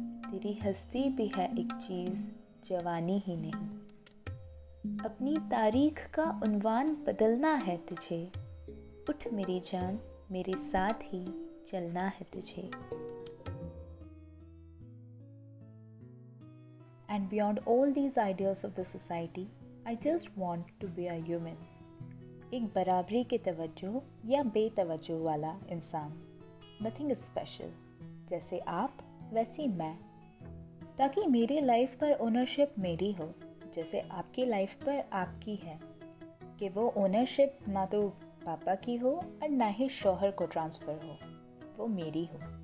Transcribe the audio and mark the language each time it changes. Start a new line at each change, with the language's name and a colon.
Hindi: तेरी हस्ती भी है एक चीज़, जवानी ही नहीं। अपनी तारीख का उन्वान बदलना है तुझे। उठ मेरी जान, मेरे साथ ही चलना है तुझे।
English: And beyond all these ideals of the society, I just want to be a human.
Hindi: एक बराबरी के तवज्जो या बेतवज्जो वाला इंसान।
English: Nothing special.
Hindi: जैसे आप वैसी मैं। ताकि मेरी लाइफ पर ओनरशिप मेरी हो, जैसे आपकी लाइफ पर आपकी है। कि वो ओनरशिप ना तो पापा की हो और ना ही शौहर को ट्रांसफ़र हो, वो मेरी हो।